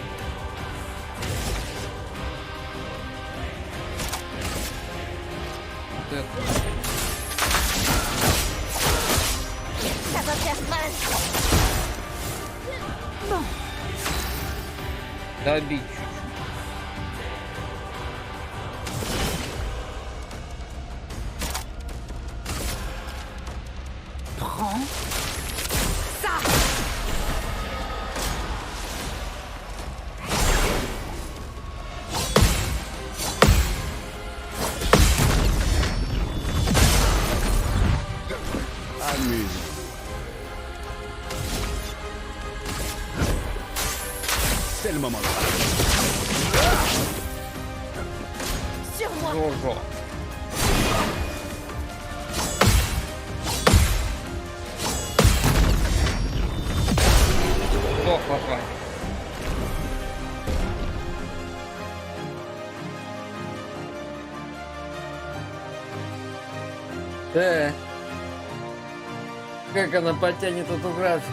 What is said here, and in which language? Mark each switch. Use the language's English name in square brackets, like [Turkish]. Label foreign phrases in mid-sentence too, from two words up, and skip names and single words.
[Russian] Вот это. [French] Ça va faire mal. [Russian] Добить чуть-чуть. [French] Prends. Amuse. C'est le moment de parler. Sur moi. [Russian] Жо-жо. О, хлопай. Как она потянет эту графику?